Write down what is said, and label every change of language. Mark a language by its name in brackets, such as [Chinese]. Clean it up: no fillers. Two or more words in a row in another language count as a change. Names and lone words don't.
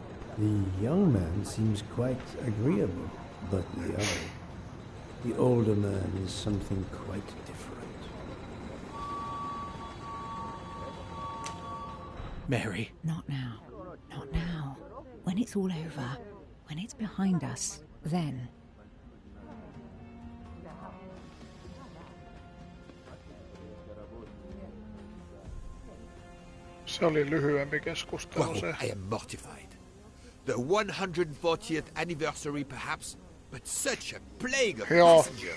[English] The young man seems quite agreeable, but the older man is something quite different. Mary. Not now. Not now. When it's all over, when it's behind us, then. [Finnish] Se oli lyhyempi keskustelu se. [English] I am mortified. The 140th anniversary perhaps, but such a plague of [Finnish] Joo. [English] passengers.